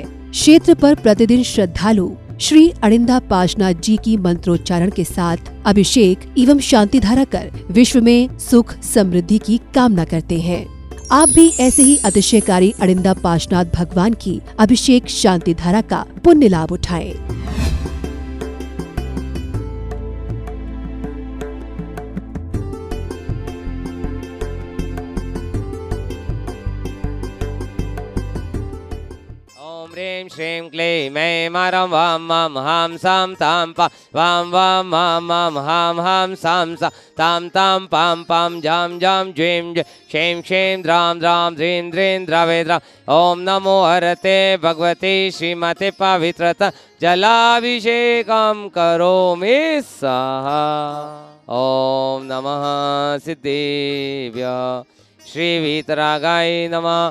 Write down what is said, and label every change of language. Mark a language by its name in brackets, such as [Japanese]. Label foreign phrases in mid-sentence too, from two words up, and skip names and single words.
[Hindi] क्षेत्र पर प्रतिदिन श्रद्धालु श्री अड़िंदा पार्श्वनाथ जी की मंत्रोच्चारण के साथ अभिषेक एवं शांति धारा कर विश्व में सुख समृद्धि की कामना करते हैं। आप भी ऐसे ही अतिशयकारी अड़िंदा पार्श्वनाथ भगवान की अभिषेक शांति धारा का पुण्य लाभ उठाएं। [Sanskrit] ह्रीं श्रीं क्लीं ऐं मारं वां मां हां सां तां पा वां वां मां मां हां हां सां सा तां तां पां पां जां जां ज्वीं ज् क्षीं क्षीं द्रां द्रां द्रीं द्रीं द्रावे द्रा। ओम नमो हरते भगवते श्रीमते पवित्रता जलाभिषेकं करोमि स्वाहा। ओम नमः सिद्धिभ्य श्री वीतरागाय नमः।